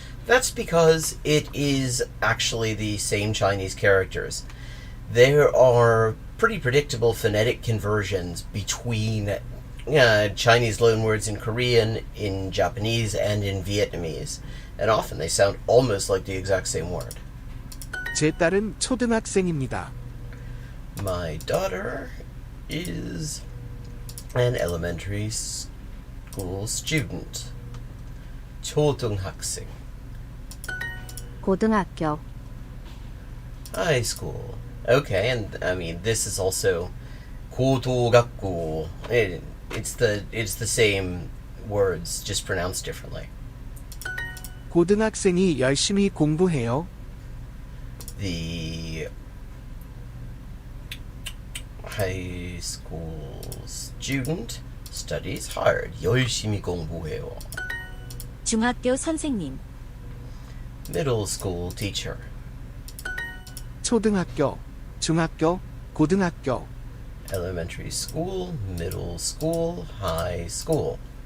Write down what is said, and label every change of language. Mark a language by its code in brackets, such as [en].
[en] That's because it is actually the same Chinese characters. There are pretty predictable phonetic conversions between Chinese loanwords in Korean, in Japanese, and in Vietnamese. And often they sound almost like the exact same word. [ko] 제 딸은 초등학생입니다. [en] My daughter is an elementary school student. [ko] 초등학생. 고등학교. [en] High school. Okay, and I mean, this is also [ko] 고등학교. [en] It's the same words, just pronounced differently. [ko] 고등학생이 열심히 공부해요. [en] The high school student studies hard. [ko] 열심히 공부해요. 중학교 선생님, [en] Middle school teacher. [ko] 초등학교, 중학교, 고등학교. [en] Elementary school, middle school, high school.